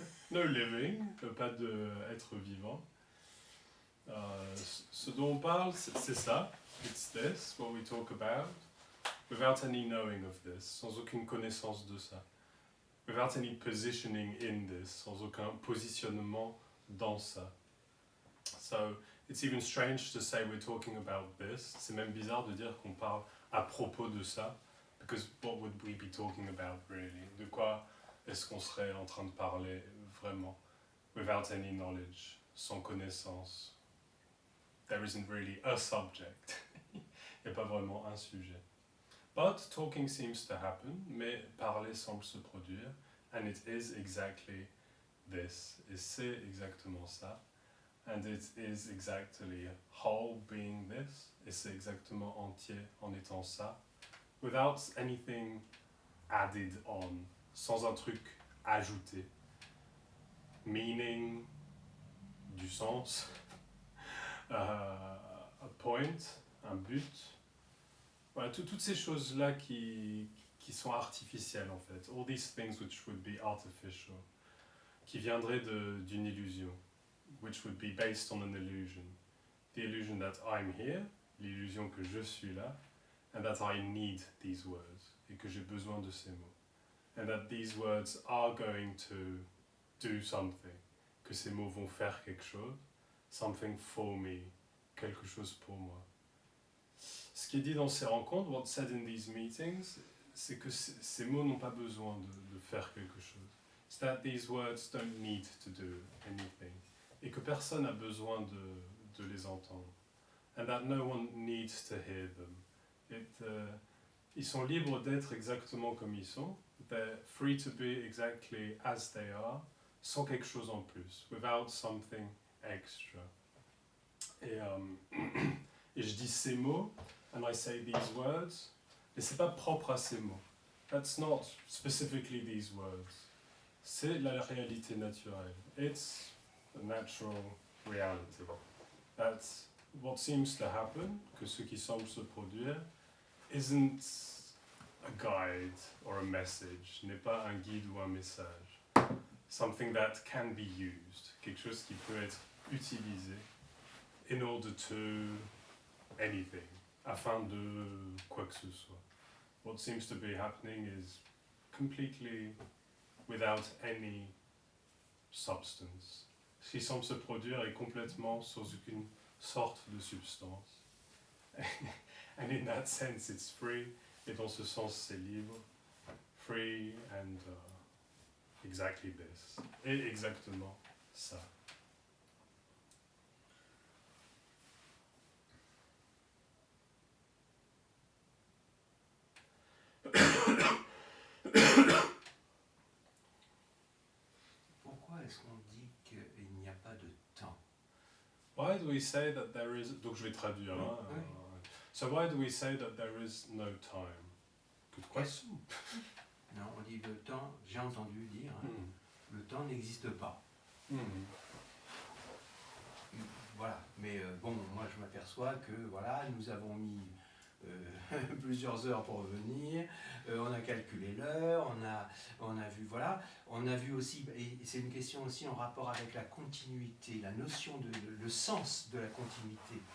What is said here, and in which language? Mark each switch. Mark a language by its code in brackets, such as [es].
[en] No living, [fr] pas de être vivant. Ce dont on parle, c'est ça. [en] It's this, what we talk about, without any knowing of this, [fr] sans aucune connaissance de ça. [en] Without any positioning in this, [fr] sans aucun positionnement dans ça. [en] So, it's even strange to say we're talking about this. [fr] C'est même bizarre de dire qu'on parle à propos de ça. [en] Because what would we be talking about really? [fr] De quoi est-ce qu'on serait en train de parler vraiment? [en] Without any knowledge, [fr] sans connaissance. [en] There isn't really a subject. [fr] Il n'y a pas vraiment un sujet. [en] But talking seems to happen, [fr] mais parler semble se produire. [en] And it is exactly this. [fr] Et c'est exactement ça. [en] And it is exactly whole being this. [fr] Et c'est exactement entier en étant ça. [en] Without anything added on. [fr] Sans un truc ajouté. Meaning, du sens. [en] A point, [fr] un but. Voilà, toutes ces choses-là qui sont artificielles en fait. [en] All these things which would be artificial. [fr] Qui viendraient d'une illusion. [en] Which would be based on an illusion. The illusion that I'm here, l'illusion que je suis là, and that I need these words, [fr] et que j'ai besoin de ces mots. [en] And that these words are going to do something, [fr] que ces mots vont faire quelque chose, [en] something for me, [fr] quelque chose pour moi. Ce qui est dit dans ces rencontres, [en] what's said in these meetings, [fr] c'est que ces mots n'ont pas besoin de faire quelque chose. [en] It's that these words don't need to do anything. [fr] Et que personne n'a besoin de les entendre. [en] And that no one needs to hear them. [fr] Ils sont libres d'être exactement comme ils sont. [en] They're free to be exactly as they are, [fr] sans quelque chose en plus, [en] without something extra. [fr] Et je dis ces mots, [en] and I say these words, [fr] mais c'est pas propre à ces mots. [en] That's not specifically these words. [fr] C'est la réalité naturelle. [en] It's a natural reality. That's what seems to happen, [fr] que ce qui semble se produire, [en] isn't a guide or a message, [fr] n'est pas un guide ou un message. [en] Something that can be used, [fr] quelque chose qui peut être utilisé [en] in order to anything, [fr] afin de quoi que ce soit. [en] What seems to be happening is completely without any substance. [fr] Ce qui semble se produire est complètement sans aucune sorte de substance. [en] And in that sense it's free, [fr] et dans ce sens c'est libre. [en] Free and exactly this. [fr] Et exactement ça. Pourquoi est-ce qu'on dit qu'il n'y a pas de temps? [en] Why do we say that there is... [fr] Donc je vais traduire. Oui, Hein? oui. [en] So why do we say that there is no time? Good question. [fr] Non, on dit le temps, j'ai entendu dire, hein, le temps n'existe pas. Voilà, mais bon, moi je m'aperçois que voilà, nous avons mis plusieurs heures pour venir, on a calculé l'heure, on a vu, voilà, on a vu aussi, et c'est une question aussi en rapport avec la continuité, la notion le sens de la continuité.